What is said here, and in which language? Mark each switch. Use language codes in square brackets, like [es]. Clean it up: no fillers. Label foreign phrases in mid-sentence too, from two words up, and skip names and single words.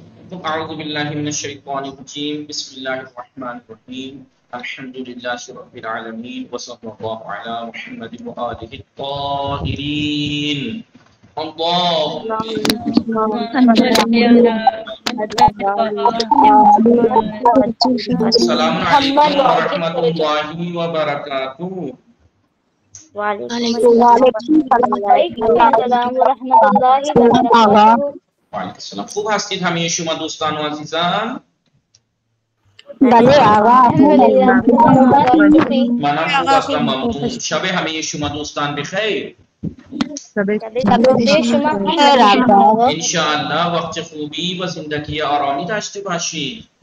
[ar] اعوذ باللہ من الشیطان الرجیم بسم اللہ الرحمن الرحیم الحمد للہ رب العالمین وصلی اللہ علی محمد وآلہ الطاہرین السلام علیکم ورحمۃ اللہ وبرکاتہ. وعلیکم السلام ورحمۃ اللہ وبرکاتہ. وعلیکم السلام. [fa] خوب هستید همه شما دوستان و عزیزان؟ بله آقا. منم خوب هستم ممنون. شب همه شما دوستان بخیر. شما انشاءالله وقت خوبی و زندگی آرامی داشته باشید.